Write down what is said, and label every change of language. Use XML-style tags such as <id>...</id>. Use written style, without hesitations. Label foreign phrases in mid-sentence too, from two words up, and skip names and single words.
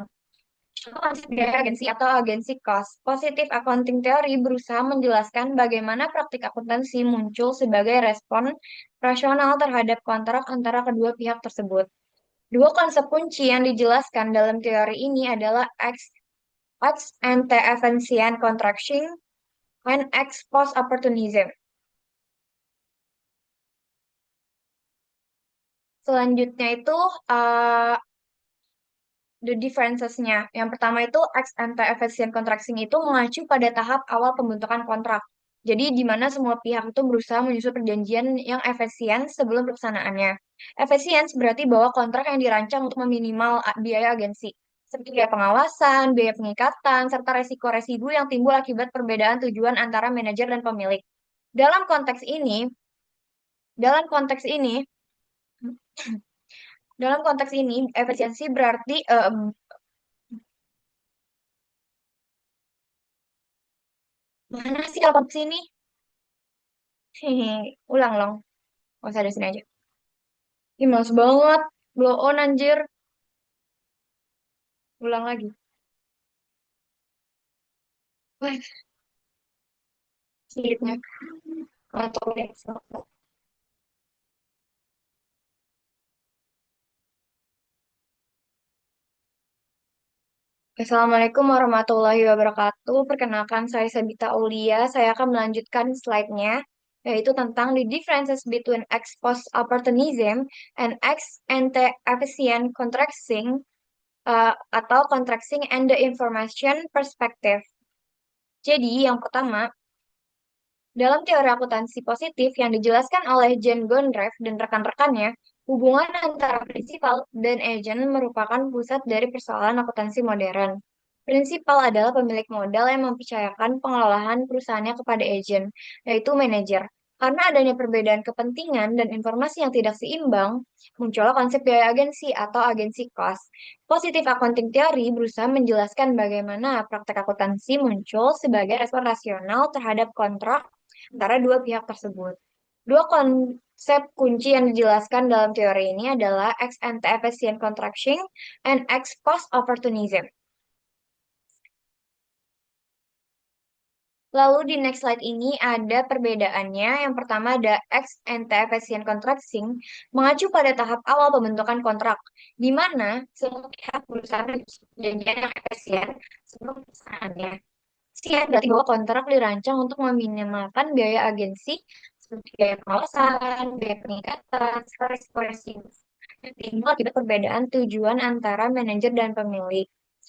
<id>Contoh konsep biaya agensi atau agensi cost.</id> <en>Positive accounting theory</en> <id>berusaha menjelaskan bagaimana praktik akuntansi muncul sebagai respon rasional terhadap kontrak antara kedua pihak tersebut. Dua konsep kunci yang dijelaskan dalam teori ini adalah</id> <en>ex ante efficient contracting and ex post opportunism.</en> <id>Selanjutnya itu uh,</id> <en>the differences-</en> <id>nya. Yang pertama itu</id> <en>ex ante efficient contracting</en> <id>itu mengacu pada tahap awal pembentukan kontrak. Jadi di mana semua pihak itu berusaha menyusun perjanjian yang efisien sebelum pelaksanaannya. Efisien berarti bahwa kontrak yang dirancang untuk meminimal biaya agensi, seperti biaya pengawasan, biaya pengikatan, serta resiko residu yang timbul akibat perbedaan tujuan antara manajer dan pemilik. Dalam konteks ini, dalam konteks ini, dalam konteks ini, efisiensi berarti mana sih kalau konteks ini? Hehe, ulang long. Gak usah di sini aja. Ih, males banget. Blow on anjir. Ulang lagi. Wah, sulitnya. Atau deh.</id> <ar>السلام عليكم ورحمة الله وبركاته.</ar> <id>Perkenalkan saya Sabita Aulia. Saya akan melanjutkan slide-nya, yaitu tentang</id> <en>the differences between ex post opportunism and ex ante efficient contracting</en> <id>atau</id> <en>contracting and the information perspective.</en> <id>Jadi, yang pertama, dalam teori akuntansi positif yang dijelaskan oleh Jane Gondreff dan rekan-rekannya, hubungan antara prinsipal dan agen merupakan pusat dari persoalan akuntansi modern. Prinsipal adalah pemilik modal yang mempercayakan pengelolaan perusahaannya kepada agen, yaitu manajer. Karena adanya perbedaan kepentingan dan informasi yang tidak seimbang, muncullah konsep biaya agensi atau agensi cost.</id> <en>Positive accounting theory</en> <id>berusaha menjelaskan bagaimana praktek akuntansi muncul sebagai respon rasional terhadap kontrak antara dua pihak tersebut. Dua konsep kunci yang dijelaskan dalam teori ini adalah</id> <en>ex ante efficient contracting and ex post opportunism.</en> <id>Lalu di</id> <en>next slide</en> <id>ini ada perbedaannya. Yang pertama ada</id> <en>ex ante efficient contracting</en> <id>mengacu pada tahap awal pembentukan kontrak, di mana semua pihak berusaha menyusun perjanjian yang efisien sebelum pelaksanaannya. Efisien berarti bahwa kontrak dirancang untuk meminimalkan biaya agensi seperti biaya pengawasan, biaya pengikatan, resiko resiko yang timbul akibat perbedaan tujuan antara manajer dan pemilik.</id>